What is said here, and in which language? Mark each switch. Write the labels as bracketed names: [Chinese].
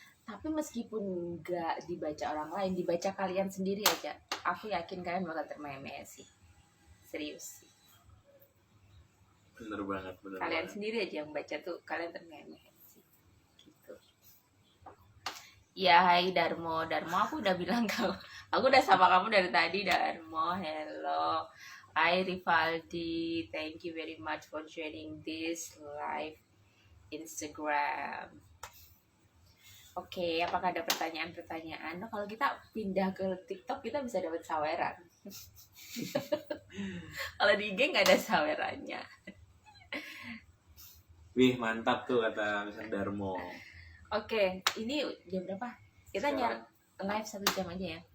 [Indonesian] Tapi meskipun nggak dibaca orang lain, dibaca kalian sendiri aja, aku yakin kalian bakal termeme sih. Serius sih. Bener banget. Kalian sendiri aja yang baca tuh kalian termeme sih. Gitu. Ya, hai Darmo. Aku udah bilang aku udah sapa kamu dari tadi, Darmo. [English] Hello. Hai Rivaldi, thank you very much for joining this live Instagram. [Indonesian] Oke, apakah ada pertanyaan? Nah, kalau kita pindah ke TikTok kita bisa dapat saweran. Kalau di IG nggak ada sawerannya. Wih, mantap tuh kata Mr. Darmo. Oke, ini jam berapa? Kita nyari live 1 jam aja ya?